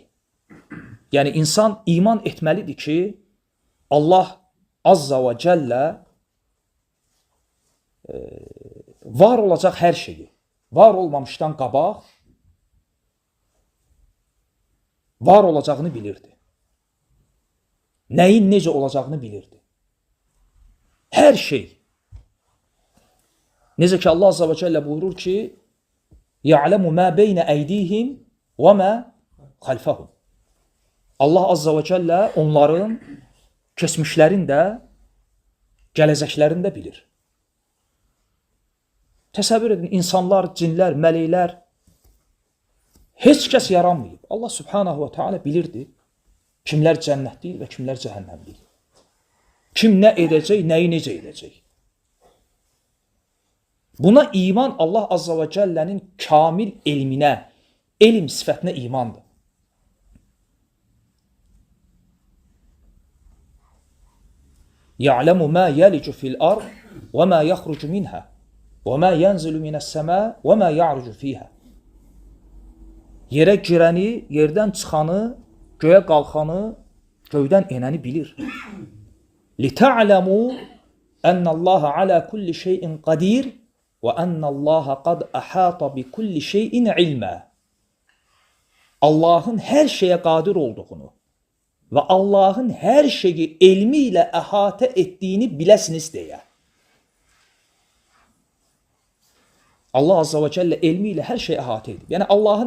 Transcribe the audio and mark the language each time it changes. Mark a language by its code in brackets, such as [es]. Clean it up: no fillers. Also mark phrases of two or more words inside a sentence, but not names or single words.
[az] Yəni, insan iman etməlidir ki, Allah Azza və Cəllə var olacaq hər şeyi, var olmamışdan qabaq, var olacağını bilirdi. Nəyin necə olacağını bilirdi. Hər şey. Necə ki, Allah Azza və Cəllə buyurur ki, [ar] يَعْلَمُ مَا بَيْنَ أَيْدِيهِمْ وَمَا خَلْفَهُمْ. [az] Allah Azza və Cəllə onların keçmişlərini də, gələcəklərini də bilir. Təsəvvür edin, insanlar, cinlər, mələklər heç kəs yaranmayıb. Allah Subhanahu və Teala bilirdi kimlər cənnətdir və kimlər cəhənnəmdir. Kim nə edəcək, nəyi necə edəcək. Buna iman Allah Azza və Cəllənin kamil elminə, elm sifətinə imandır. [ar] يَعْلَمُ مَا يَلِجُ فِي الْأَرْضِ وَمَا يَخْرُجُ مِنْهَا وَمَا يَنْزِلُ مِنَ السَّمَاءِ وَمَا يَعْرُجُ فِيهَا. [az] Yerə girəni, yerdən çıxanı, göyə qalxanı, göydən enəni bilir. [ar] لِتَعْلَمُوا أَنَّ اللَّهَ عَلَى كُلِّ شَيْءٍ قَدِيرٍ وَأَنَّ اللَّهَ قَدْ أَحَاطَ بِكُلِّ شَيْءٍ عِلْمًا. [az] Allahın hər şeyə qadir olduğunu və Allahın hər şeyi elmi ilə əhatə etdiyini biləsiniz deyə. Allah Azza və Cəllə elmi ilə hər şey əhatə edib.